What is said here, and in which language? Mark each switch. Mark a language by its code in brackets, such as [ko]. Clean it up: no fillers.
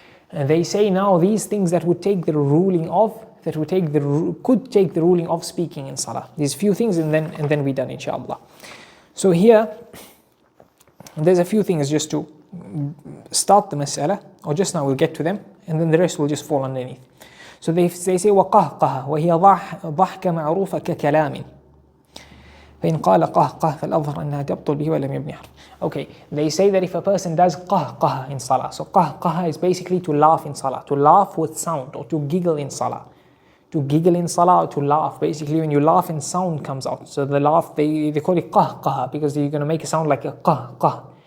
[en] And they say now these things that would take the ruling of, could take the ruling of speaking in salah. These few things, and then we're done, inshallah. So here, there's a few things just to start the mas'ala, or just now we'll get to them, and then the rest will just fall underneath. So they say [ar] وقهقه وهي ضحكة معروفة ككلام. فإن قال قهقه فالأظهر أنها تبطل به ولم يبني حرف. [en] Okay, they say that if a person does قهقه in salah, so قهقه is basically to laugh in salah, to laugh with sound, or to giggle in salah. To giggle in salah, or to laugh. Basically, when you laugh and sound comes out. So the laugh, they call it قهقه because you're going to make a sound like a قهقه.